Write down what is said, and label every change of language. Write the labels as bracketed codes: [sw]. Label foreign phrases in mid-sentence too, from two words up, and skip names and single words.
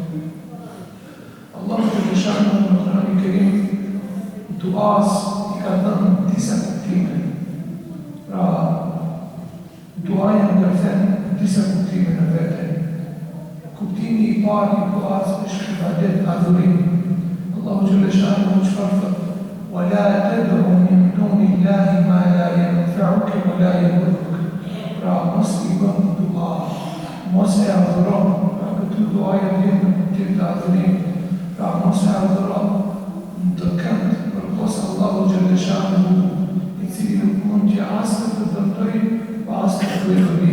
[sq] Allahu [ar] جل جلاله [sq] në Kur'anin e Kerim duas i ka dhënë disa kuptime. Pra, duaja ndërthen disa kuptime në vete. Kuptimi i parë i duas është ibadet, adhurim. Allahu [ar] جل جلاله [sq] çfarë thot? [ar] وَلَا تَدْعُ مِن دُونِ اللَّهِ مَا لَا يَنفَعُكَ وَلَا يَضُرُّكَ. [sq] Pra, mos i bën dua, mos e adhuron. Pra, këtë duaja vjen në kuptim të adhurim. Pra, mos e adhuron të kënd përpos Allahu [ar] جل جلاله, [sq] i cili nuk mund që asë të dërtoj, pa asë të bëjë.